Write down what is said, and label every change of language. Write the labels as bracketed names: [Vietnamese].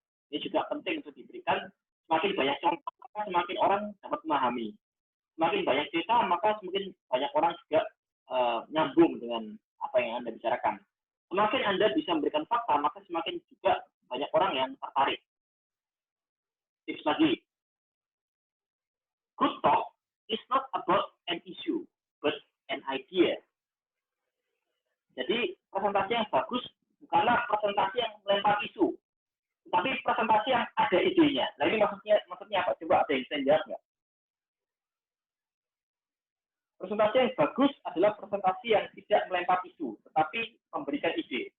[Indonesian] Ini juga penting untuk diberikan. Semakin banyak contoh, semakin orang dapat memahami. Semakin banyak cerita, maka semakin banyak orang juga nyambung dengan apa yang Anda bicarakan. Semakin Anda bisa memberikan fakta, maka semakin juga banyak orang yang tertarik. Tips lagi. [English] Good talk is not about an issue, but an idea. [Indonesian] Jadi, presentasi yang bagus bukanlah presentasi yang melempar isu, tapi presentasi yang ada idenya. Nah, ini maksudnya apa? Coba ada yang bisa jawab nggak? Presentasi yang bagus adalah presentasi yang tidak melempar isu, tetapi memberikan ide.